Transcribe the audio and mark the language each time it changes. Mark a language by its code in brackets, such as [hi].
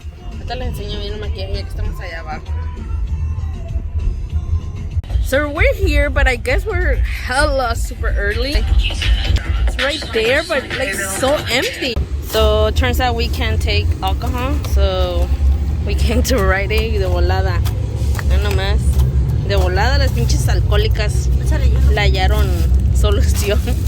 [es] Ahorita les enseño bien el maquillaje ya que estamos allá abajo. [en] So we're here, but I guess we're hella super early. It's right there, but like so empty. So it turns out we can't take alcohol, so we came to Rite Aid [es] de volada. No nomás. De volada las pinches alcohólicas la hallaron solución.